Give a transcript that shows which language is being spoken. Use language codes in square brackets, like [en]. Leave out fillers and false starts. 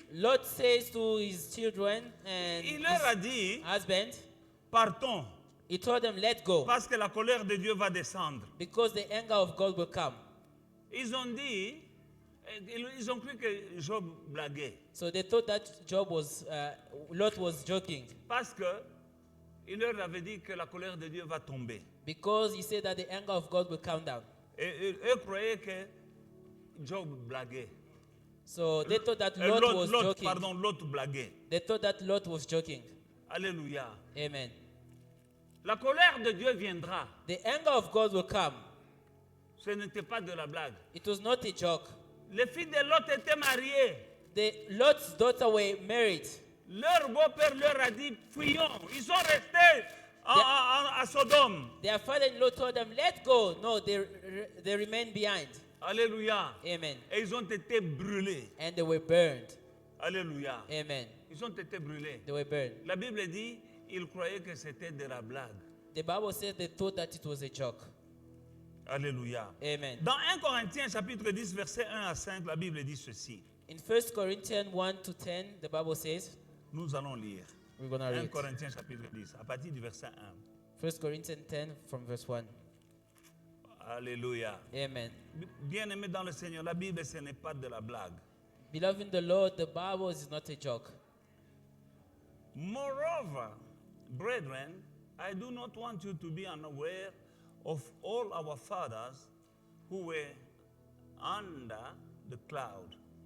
[en] Lot says to his children and [fr] il leur a dit, [en] his husband, [fr] partons, [en] he told them, let go, [fr] parce que la colère de Dieu va descendre. [en] because the anger of God will come. [fr] Ils ont dit, ils ont cru que Job blaguait, [en] So they thought that Lot was joking, [fr] parce que il leur avait dit que la colère de Dieu va tomber. [en] because he said that the anger of God will come down. [fr] Et eux croyaient que Job blaguait. [en] So they thought that Lot was joking. [fr] L'autre blaguait. [en] They thought that Lot was joking. [fr] Alléluia. [en] Amen. [fr] La colère de Dieu viendra. [en] The anger of God will come. [fr] Ce n'était pas de la blague. [en] It was not a joke. [fr] Les filles de Lot étaient mariées. [en] Lot's daughter were married. [fr] Leur beau-père leur a dit, fuyons. Ils sont restés à Sodome. [en] Their father-in-law told them, let go. No, they remained behind. [fr] Alléluia. [en] Amen. [fr] Et ils ont été brûlés. [en] And they were burned. [fr] Alléluia. [en] Amen. [fr] Ils ont été brûlés. [en] They were burned. [fr] La Bible dit, ils croyaient que c'était de la blague. [en] The Bible says they thought that it was a joke. [fr] Alléluia. [en] Amen. [fr] Dans 1 Corinthiens chapitre 10 verset 1 à 5, la Bible dit ceci. [en] In 1 Corinthians 1 to 10, the Bible says, [fr] Nous allons lire. [en] we're going to [fr] 1 [en] read. [fr] Corinthiens chapitre 10, à partir du verset 1. [en] 1 Corinthians 10 from verse 1. [fr] Alléluia. [en] Amen. [fr] Bien-aimés dans le Seigneur, la Bible, ce n'est pas de la blague. [en] Beloved in the Lord, the Bible is not a joke. Moreover, brethren, I do not want you to be unaware of all our fathers who were under the cloud.